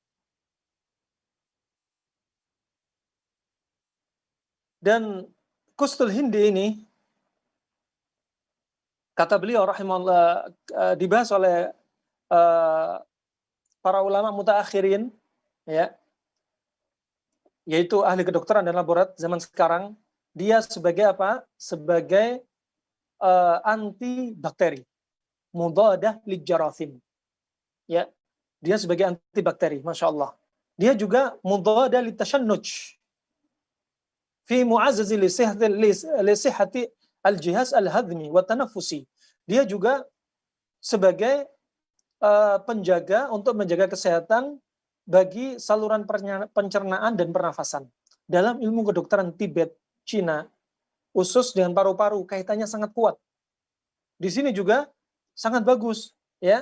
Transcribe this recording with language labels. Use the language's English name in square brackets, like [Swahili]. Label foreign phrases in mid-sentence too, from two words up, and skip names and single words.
[Indonesian] Dan kustul hindi ini, kata beliau rahimahullah, dibahas oleh para ulama mutaakhirin, ya, yaitu ahli kedokteran dan laborat zaman sekarang. Dia sebagai apa? Sebagai anti bakteri, [Arabic] مضاد للجراثيم, [Indonesian] ya. Dia sebagai anti bakteri, [Arabic] ما شاء الله. [Indonesian] Dia juga [Arabic] مضاد للتشنج، في معزز لصحة الجهاز الهضمي والتنفسي. [Indonesian] Dia juga sebagai penjaga untuk menjaga kesehatan bagi saluran pencernaan dan pernafasan. Dalam ilmu kedokteran Tibet, Cina, usus dengan paru-paru kaitannya sangat kuat. Di sini juga sangat bagus, ya.